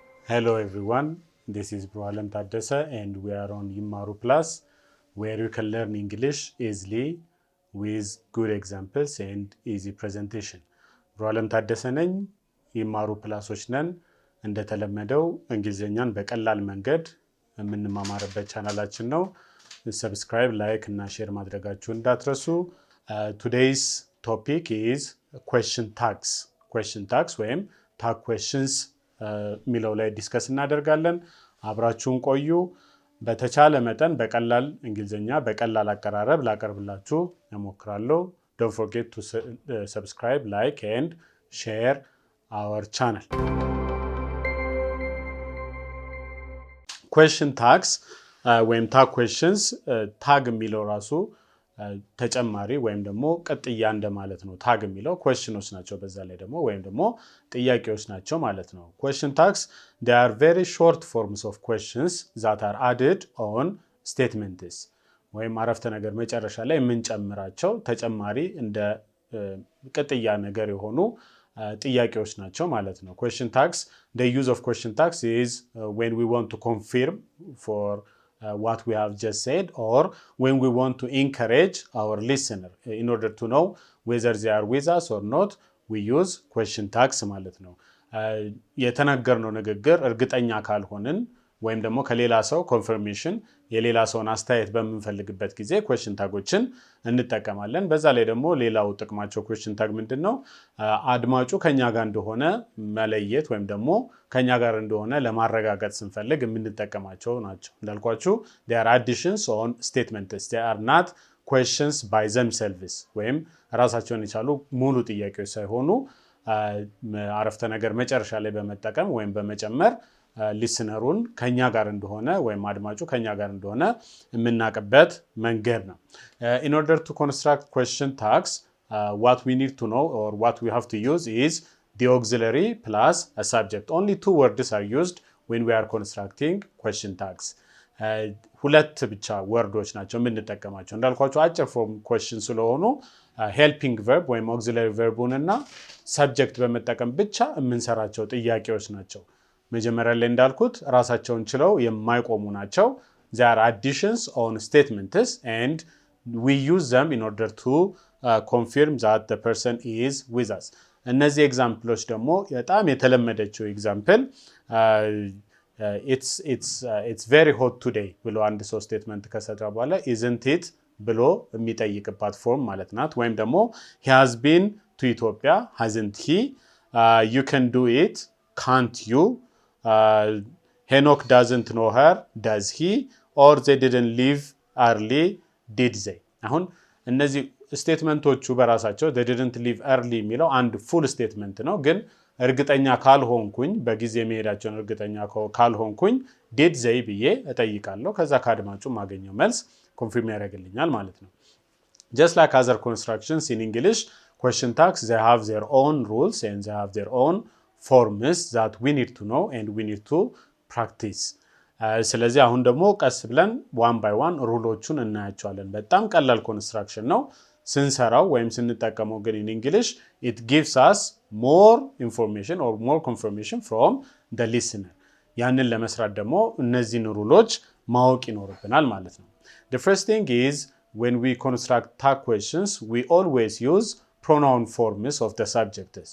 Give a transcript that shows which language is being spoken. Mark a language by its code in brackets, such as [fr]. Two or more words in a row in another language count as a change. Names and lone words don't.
[en] Hello everyone, this is Bro Taddese and we are on Immaru Plus where you can learn English easily with good examples and easy presentation. [am] Bro Taddese ነኝ ይማሩ ፕላሶች ነን እንደተለመደው እንግሊዘኛን በቀላል መንገድ የምንማማርበት ቻናላችን ነው። [en] Subscribe, like [am] እና share ማድረጋችሁን እንዳትረሱ። [en] Today's topic is question tags ወይም tag questions [am] ሚለው ላይ ዲስከስ እናደርጋለን። አብራችሁን ቆዩ። በተቻለ መጠን በቀላል እንግሊዘኛ በቀላል አቀራረብ ላቀርብላችሁ እሞክራለሁ። [en] Don't forget to subscribe, like and share our channel. Question tags [am] ወይም [en] tag questions [am] tag የሚለው ራሱ ተጨማሪ ወይም ደግሞ ቀጥያ እንደማለት ነው። ታግ የሚለው questions ናቸው በዛ ላይ ደግሞ ወይም ደግሞ ጥያቄዎች ናቸው ማለት ነው። [en] Question tags, they are very short forms of questions that are added on statements [am] ወይም አረፍተ ነገር መጨረሻ ላይ የምንጨምራቸው ተጨማሪ እንደ ቀጥያ ነገር የሆኑ ጥያቄዎች ናቸው ማለት ነው። [en] Question tags, the use of question tags is when we want to confirm for what we have just said or when we want to encourage our listener in order to know whether they are with us or not, we use question tags [am] ማለት ነው። የተናገርነው ንግግር እርግጠኛ ካልሆንን ወይም ደግሞ ከሌላ ሰው ኮንፈርሜሽን የሌላ ሰውን አስተያየት በመፈልግበት ጊዜ question ታጎችን እንጠቀማለን። በዛ ላይ ደግሞ ሌላው ጥቅማቸው question tag ምንድነው? አድማጩ ከኛ ጋር እንደሆነ መለየት ወይም ደግሞ ከኛ ጋር እንደሆነ ለማረጋገጥ ስንፈልግ የምንጠቀማቸው ናቸው። እንዳልኳችሁ [en] they are additions on statements, they are not questions by themselves [am] ወይም ራሳቸውን የቻሉ ሙሉ ጥያቄዎች ሳይሆኑ አረፍተ ነገር መጨረሻ ላይ በመጠቀም ወይም በመጨመር ሊስነሩን ከኛ ጋር እንደሆነ ወይም አድማጩ ከኛ ጋር እንደሆነ የምናቀበት መንገድ ነው። [en] In order to construct question tags, what we need to know or what we have to use is the auxiliary plus a subject. Only two words are used when we are constructing question tags. [am] ሁለት ብቻ ወርዶች ናቸው የምንጠቀማቸው። እንዳልኳችሁ አጭር ፎርም question ስለሆኑ [en] helping verb [am] ወይም [en] auxiliary verb [am] እና subject በመጠቀም ብቻ የምንሰራቸው ጥያቄዎች ናቸው። መጀመሪያ ላይ እንዳልኩት ራሳቸውን ችለው የማይቆሙ ናቸው። [en] They are additions on statements and we use them in order to confirm that the person is with us. [am] እነዚህ ኤግዛምፕሎች ደግሞ በጣም የተለመደችው ኤግዛምፕል [en] it's very hot today [am] ብሎ አንድ ሰው ስቴትመንት ከሰጠ በኋላ [en] isn't it [am] ብሎ የሚጠይቅባት ፎርም ማለት ናት። ወይም ደግሞ [en] he has been to Ethiopia, hasn't he? You can do it, can't you? Enoch doesn't know her, does he? Or they didn't leave early, did they? [am] አሁን እነዚህ ስቴትመንቶቹ በራሳቸው [en] they didn't leave early [am] የሚለው አንድ ፉል ስቴትመንት ነው። ግን እርግጠኛ ካልሆንኩኝ በጊዜ መሄዳቸውን እርግጠኛ ካልሆንኩኝ did they ብዬ እጠይቃለሁ። ከዛ ካድማጩ ማገኘው መልስ ኮንፊርም ያደርግልኛል ማለት ነው። [en] Just like other constructions in English, question tags, they have their own rules and they have their own forms that we need to know and we need to practice. [am] ስለዚህ አሁን ደግሞ ቀስ ብለን [en] one by one [am] ሩሎቹን እናያቸዋለን። በጣም ቀላል ኮንስትራክሽን ነው ስንሰራው ወይም ስንጠቀመው ግን [en] in English it gives us more information or more confirmation from the listener. [am] ያንን ለመስራት ደግሞ እነዚህን ሩሎች ማወቅ ይኖርብናል ማለት ነው። [en] The first thing is when we construct tag questions, we always use pronoun forms of the subjects.